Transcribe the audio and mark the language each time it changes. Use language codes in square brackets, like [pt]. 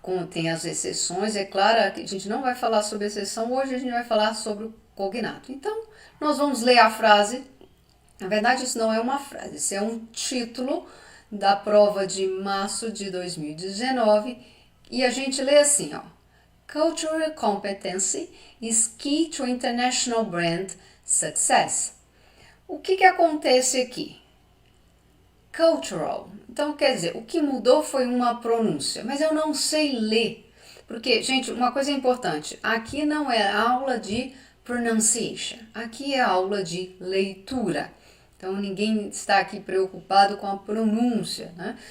[pt] Tem as exceções, é claro que a gente não vai falar sobre exceção, hoje a gente vai falar sobre o cognato. Então, nós vamos ler a frase. Na verdade, isso não é uma frase, isso é um título da prova de março de 2019 e a gente lê assim, ó. [en] Cultural competency is key to international brand success. [pt] O que acontece aqui? Cultural. Então, quer dizer, o que mudou foi uma pronúncia, mas eu não sei ler. Porque, gente, uma coisa importante, aqui não é aula de pronunciation, aqui é aula de leitura. Então, ninguém está aqui preocupado com a pronúncia, né?